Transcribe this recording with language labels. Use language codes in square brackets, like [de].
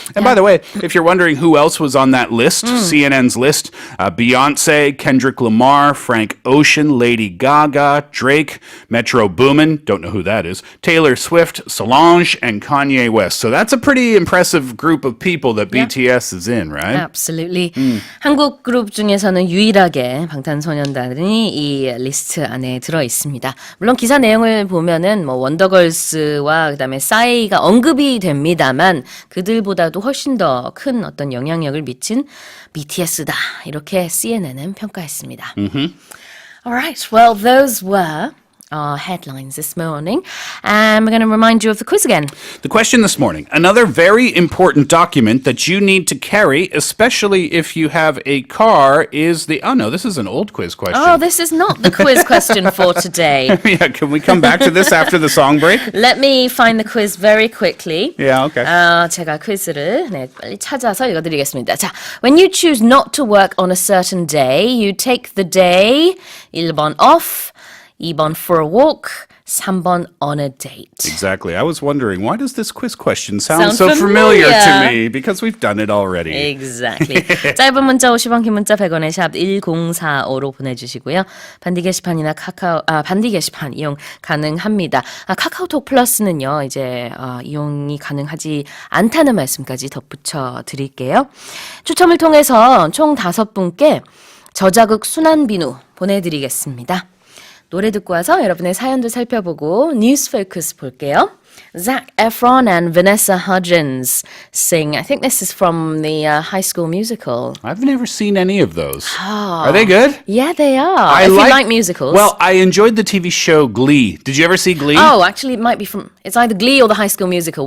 [en] And by the way, if you're wondering who else was on that list, CNN's list, Beyonce, Kendrick Lamar, Frank Ocean, Lady Gaga, Drake, Metro Boomin, don't know who that is, Taylor Swift, Solange, and Kanye West. So that's a pretty impressive group of people that BTS is in, right? Absolutely. [ko] 한국 그룹 중에서는 유일하게 방탄소년단이 이 리스트 안에 들어 있습니다. 물론 기사 내용을 보면은 뭐 원더걸스와 그다음에 싸이가 언급이 됩니다만 그들보다도 훨씬 더 큰 어떤 영향력을 미친 BTS다. 이렇게 CNN은 평가했습니다. [en] All right. Well, those were our headlines this morning. And we're going to remind you of the quiz again. The question this morning, another very important document that you need to carry, especially if you have a car, is the... Oh, no, this is an old quiz question. Oh, this is not the quiz question for today. Yeah, can we come back to this after the song break? Let me find the quiz very quickly. Yeah, okay. [ko] 제가 퀴즈를 빨리 찾아서 읽어드리겠습니다. 자, [en] when you choose not to work on a certain day, you take the day [ko] 1번 [en] off, [ko] 2번 [en] for a walk, [ko] 3번 [en] on a date. Exactly. I was wondering, why does this quiz question sound so familiar to me? Because we've done it already. Exactly. [ko] 짧은 문자 50원, 긴 문자 100원에 샵 1045로 보내주시고요. 반디 게시판이나 반디 게시판 이용 가능합니다. 카카오톡 플러스는요, 이제 이용이 가능하지 않다는 말씀까지 덧붙여 드릴게요. 추첨을 통해서 총 5분께 저자극 순환비누 보내드리겠습니다. 노래 듣고 와서 여러분의 사연도 살펴보고 뉴스 포커스 볼게요. [en] Zac Efron and Vanessa Hudgens sing. I think this is from the High School Musical. I've never seen any of those. Are they good? Yeah, they are. If you like musicals. Well, I enjoyed the TV show Glee. Did you ever see Glee? Oh, actually, it might be from... It's either Glee or the High School Musical.